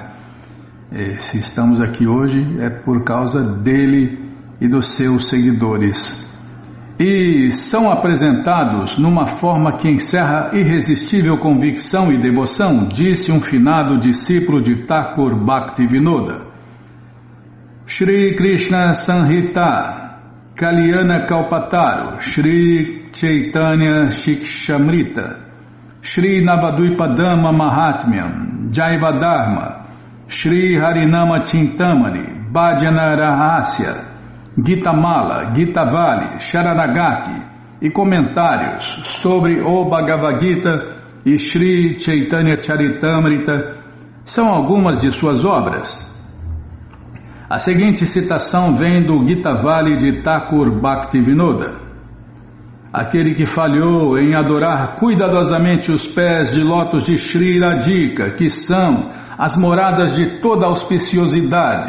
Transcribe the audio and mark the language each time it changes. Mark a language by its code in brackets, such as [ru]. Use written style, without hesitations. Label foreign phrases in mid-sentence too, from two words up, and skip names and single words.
[pt] Se estamos aqui hoje é por causa dele e dos seus seguidores. E são apresentados numa forma que encerra irresistível convicção e devoção, disse um finado discípulo de Thakur Bhaktivinoda. Shri Krishna Samhita Kalyana Kalpataru, Shri Chaitanya Shikshamrita, Shri Navadvipadama Mahatmyam, Jaiva Dharma, Shri Harinama Chintamani, Bhajana Rahasya, Gita Mala, Gita Vali, Sharanagati e comentários sobre o Bhagavad Gita e Shri Chaitanya Charitamrita são algumas de suas obras. A seguinte citação vem do Gita Vali de Thakur Bhaktivinoda. Aquele que falhou em adorar cuidadosamente os pés de lótus de Shri Radhika, que são as moradas de toda auspiciosidade.